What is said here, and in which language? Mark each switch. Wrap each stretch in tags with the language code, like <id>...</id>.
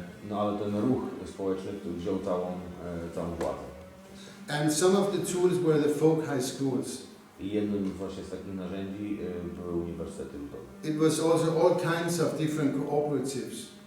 <pl>No ale ten ruch społeczny, który wziął całą władzę.</pl> <en>And some of the tools were the folk high schools.</en> <pl>I jednym właśnie z takich narzędzi były uniwersytety ludowe.</pl> <en>It was also all kinds of different cooperatives.</en>